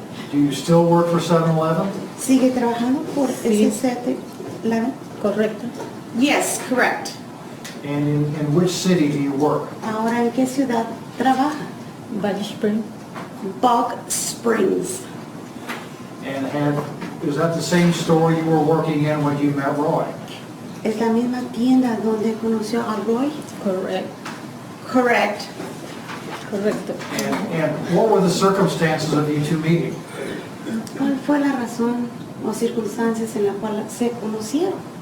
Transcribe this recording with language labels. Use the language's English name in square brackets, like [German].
[English] Do you still work for 7-Eleven? [Spanish] ¿Sigue trabajando por Sí. ese 7-Eleven? Correcto. [English] Yes, correct. And in which city do you work? [Spanish] Ahora, ¿en qué ciudad trabaja? Valley Spring. Bog Springs. [English] And is that the same store you were working in when you met Roy? [Spanish] ¿Es la misma tienda donde conoció a Roy? [English] Correct. Correct. [Spanish] Correcto. [English] And what were the circumstances of you two meeting? [Spanish] ¿Cuál fue la razón o circunstancias en la cual se conocieron?